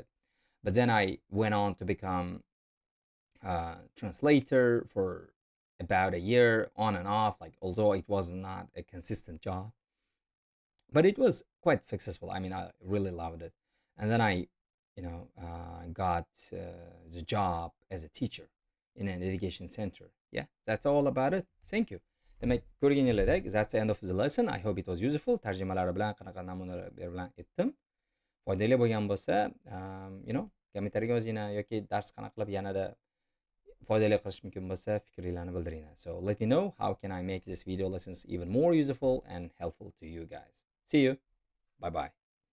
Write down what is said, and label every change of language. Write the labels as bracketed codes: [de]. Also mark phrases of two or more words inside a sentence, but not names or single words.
[en] But then I went on to become translator for about a year, on and off, like although it was not a consistent job, but it was quite successful. I mean, I really loved it. And then I got the job as a teacher in an education center. Yeah, that's all about it. Thank you. [uz] Demak, ko'rganinglardek, [en] that's the end of the lesson. I hope it was useful. [uz] Tarjimalari bilan qanaqa namunalar bilan aytdim. Foydali bo'lgan bo'lsa, kommentariyga yozinglar yoki dars qanaqa qilib yanada foydali qilish mumkin bo'lsa fikringlarni bildiringlar. [en] So let me know how can I make this video lessons even more useful and helpful to you guys. See you. Bye bye.